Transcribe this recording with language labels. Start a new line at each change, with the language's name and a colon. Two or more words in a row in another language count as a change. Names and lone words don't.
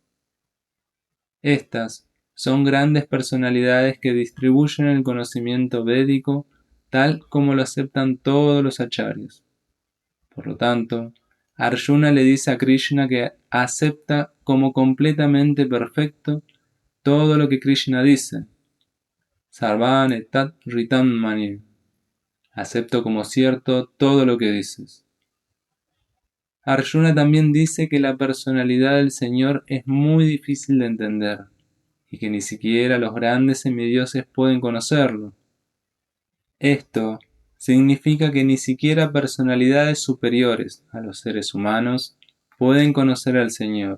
Spanish: Estas son grandes personalidades que distribuyen el conocimiento védico tal como lo aceptan todos los acharyas. Por lo tanto, Arjuna le dice a Krishna que acepta como completamente perfecto todo lo que Krishna dice.
Sanskrit: सर्वन् एतत् ऋतम् मनि.
Spanish: Acepto como cierto todo lo que dices. Arjuna también dice que la personalidad del Señor es muy difícil de entender y que ni siquiera los grandes semidioses pueden conocerlo. Esto significa que ni siquiera personalidades superiores a los seres humanos pueden conocer al Señor.